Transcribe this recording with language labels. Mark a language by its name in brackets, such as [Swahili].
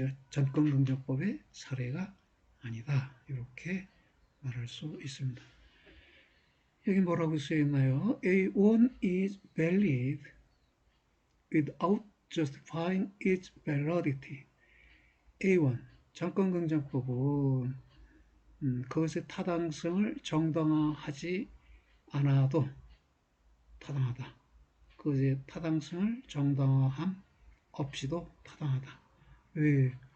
[Korean] 전권긍정법의 사례가 아니다. 이렇게 말할 수 있습니다. 여기 뭐라고 쓰여있나요? [English] A1 is valid without justifying its validity. [Korean] A1, 전권긍정법은 그것의 타당성을 정당화하지 않아도 타당하다. 그것의 타당성을 정당화함 없이도 타당하다. 왜?